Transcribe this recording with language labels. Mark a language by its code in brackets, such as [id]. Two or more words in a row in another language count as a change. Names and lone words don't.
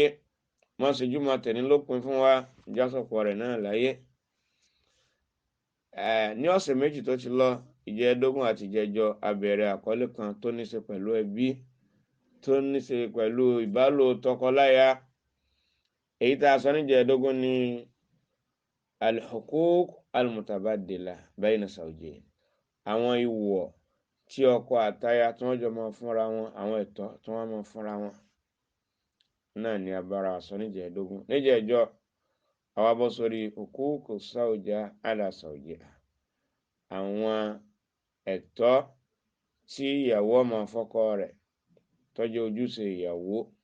[yo] Má ṣe júmọ̀ tẹ̀ní lópin fún wa, ìjà sọ̀pọ̀ rẹ̀ náà láyé. Ní ọ̀sẹ̀ méjì tó ti lọ, ìjẹ́dógún àti ìjẹjọ, a bẹ̀rẹ̀ àkọlé kan tó ní ṣe pẹ̀lú ẹbí, tó ní ṣe pẹ̀lú ìbálò tọkọláya. Èyí tá a sọ ní ìjẹ́dógún ní [ar] الحقوق المتبادلة بين الزوجين, [yo] àwọn ìwọ̀ tí ọkọ àtaya tí wọ́n jọ máa fúnra wọn, àwọn ẹ̀tọ́ tí wọ́n máa fúnra wọn náà ni abára sọ níjẹ̀ẹ́dógún. níjẹ̀ẹ́jọ́ àwa bọ́ sórí [ar] حقوق الزوج على زوجها, [yo] àwọn ẹ̀tọ́ tí ìyàwó máa fọ́kọ rẹ̀ tó jẹ́ ojúṣe ìyàwó.